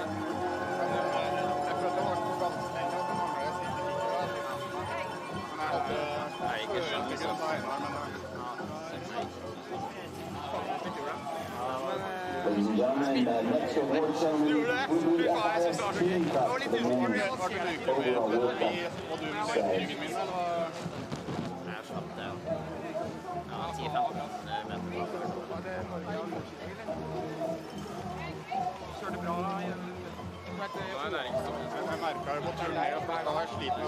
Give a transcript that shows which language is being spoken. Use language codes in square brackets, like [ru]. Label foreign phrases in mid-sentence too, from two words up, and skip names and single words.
[no] Jeg følte det var for gammelt. Nei, ikke skjønt. [en] Ladies and gentlemen, next award ceremony will be the FIS Team Cup for the men's overall World Cup. [no] Kjørte bra igjen. Jeg merket det på turen ned, for da var jeg sliten.